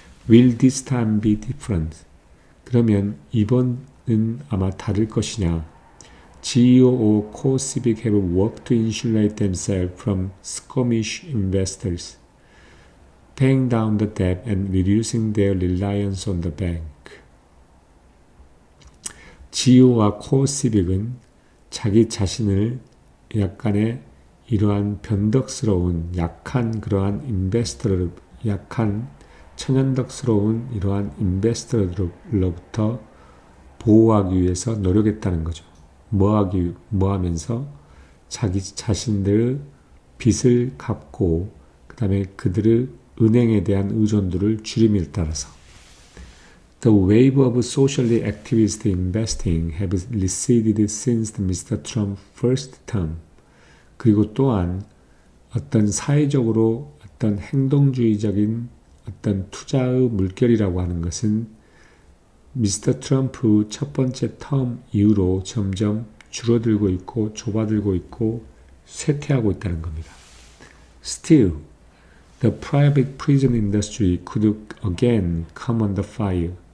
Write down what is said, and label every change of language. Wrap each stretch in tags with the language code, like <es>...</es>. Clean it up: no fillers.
<en>Will this time be different?</en> <ko>그러면 이번은 아마 다를 것이냐?</ko> <en>GEO or CoreCivic have worked to insulate themselves from squeamish investors, paying down the debt and reducing their reliance on the bank.</en> <ko>GEO와 CoreCivic은 자기 자신을 약간의 이러한 변덕스러운 약한 그러한 인베스터를 약한 천연덕스러운 이러한 인베스터로부터 보호하기 위해서 노력했다는 거죠. 뭐하면서 자기 자신들의 빚을 갚고 그 다음에 그들의 은행에 대한 의존도를 줄임에 따라서</ko> <en>The wave of socially activist investing has receded since Mr. Trump's first term.</en> <ko>그리고 또한 어떤 사회적으로 어떤 행동주의적인 어떤 투자의 물결이라고 하는 것은 미스터 트럼프 첫 번째 텀 이후로 점점 줄어들고 있고 좁아들고 있고 쇠퇴하고 있다는 겁니다.</ko> <en>Still, the private prison industry could again come under fire.</en>